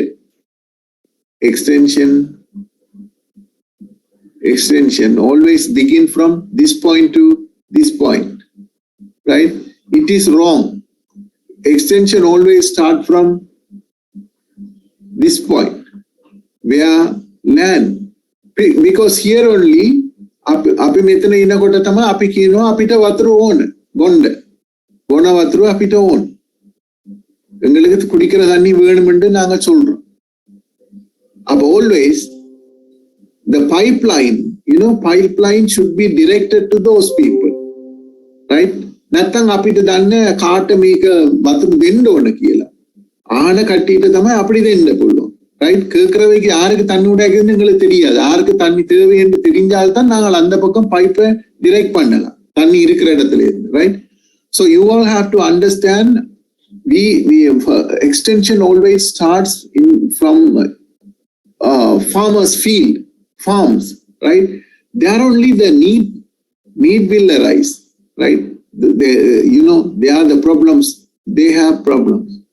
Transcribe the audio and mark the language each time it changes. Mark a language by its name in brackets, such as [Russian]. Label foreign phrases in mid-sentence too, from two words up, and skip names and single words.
[English] Extension always begin from this point to this point, right? It is wrong. Extension always start from this point, where land, because here only [Sinhala] අපි මෙතන ඉනකොට තමයි අපි කියනවා අපිට වතුර ඕන බොන්න බොන වතුර අපිට ඕන [Tamil] எங்களுக்கு குடிக்கிற தண்ணி வேணும்னு நாங்க சொல்றோம். [English] அப்ப always the pipeline, pipeline should be directed to those people, right? [Sinhala] නැත්තම් අපිට දන්න කාට මේක වතුර දෙන්න ඕන කියලා ආන කට්ටියට තමයි අපිට දෙන්න පුළුවන්, right? [Tamil] கேக்குறவைக்கு யாருக்கு தண்ணி உடைக்குதுன்னு எங்களுக்கு தெரியாது. யாருக்கு தண்ணி தேவைன்னு தெரிஞ்சால்தான் நாங்கள் அந்த பக்கம் பைப்பை டிரெக்ட் பண்ணலாம் தண்ணி இருக்கிற இடத்துல இருந்து, [English] right? So you all have to understand, extension always starts from farmers' field, farms, right? There only the need will arise, right? They are the problems. They have problems.